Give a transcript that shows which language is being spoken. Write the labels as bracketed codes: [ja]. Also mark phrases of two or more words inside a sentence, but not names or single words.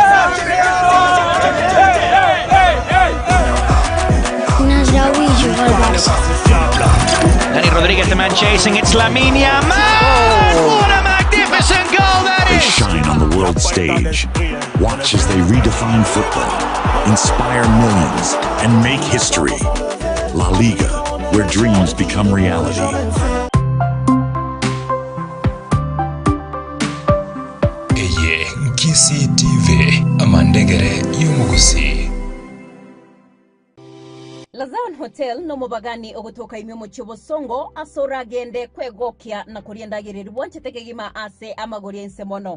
[en] Danny Rodriguez, the man chasing, it's Lamine Yamal! What a magnificent goal that They is! shine on the world stage. Watch as they redefine football, inspire millions, and make history. La Liga, where dreams become reality. [guz] Kisi TV, amandegere yumugusi. Lazaon Hotel no mubagani ogutoka imyomo chobosongo asora gende kwegokia na kuriendagiriri wanchetekegima ase amagoriense mono.